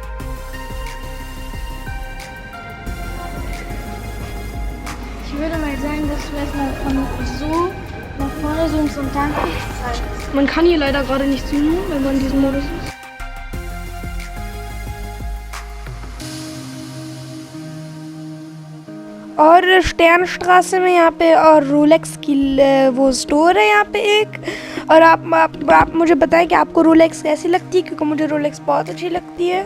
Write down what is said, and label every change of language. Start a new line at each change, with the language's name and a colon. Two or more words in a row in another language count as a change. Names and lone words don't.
German: Ich würde mal sagen, finde es vielleicht mal von so nach vorne zoomst und dann Man kann hier leider gerade nicht zoomen, wenn man in diesem Modus ist.
Hindi: और स्टैनस्ट्रासे में यहाँ पे और रोलेक्स की वो स्टोर है यहाँ पे एक। और आप मुझे बताएं कि आपको रोलेक्स कैसी लगती है, क्योंकि मुझे रोलेक्स बहुत अच्छी लगती है।